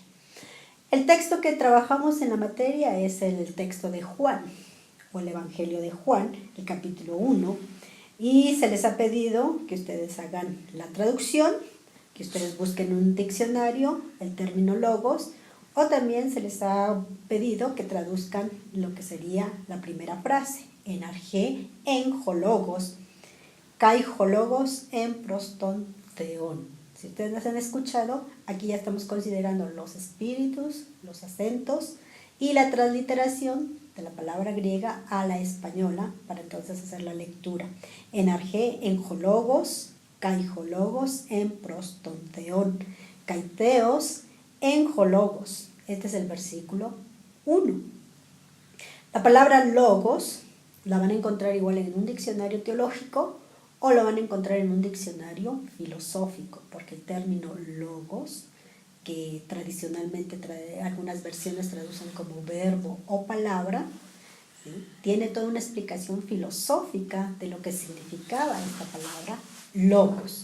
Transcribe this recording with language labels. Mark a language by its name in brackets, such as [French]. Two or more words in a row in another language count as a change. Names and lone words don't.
[Spanish] El texto que trabajamos en la materia es el texto de Juan, o el Evangelio de Juan, el capítulo 1, y se les ha pedido que ustedes hagan la traducción, que ustedes busquen un diccionario, el término logos, o también se les ha pedido que traduzcan lo que sería la primera frase, [Greek] Ἐν ἀρχῇ ἦν ὁ λόγος, καὶ ὁ λόγος ἦν πρὸς τὸν θεόν. [Spanish] Si ustedes las han escuchado, aquí ya estamos considerando los espíritus, los acentos y la transliteración de la palabra griega a la española para entonces hacer la lectura. [Greek] Ἐν ἀρχῇ ἦν ὁ λόγος, καὶ ὁ λόγος ἦν πρὸς τὸν θεόν, καὶ θεὸς ἦν ὁ λόγος. [Spanish] Este es el versículo 1. La palabra logos la van a encontrar igual en un diccionario teológico o lo van a encontrar en un diccionario filosófico, porque el término logos, que tradicionalmente algunas versiones traducen como verbo o palabra, ¿sí?, tiene toda una explicación filosófica de lo que significaba esta palabra logos.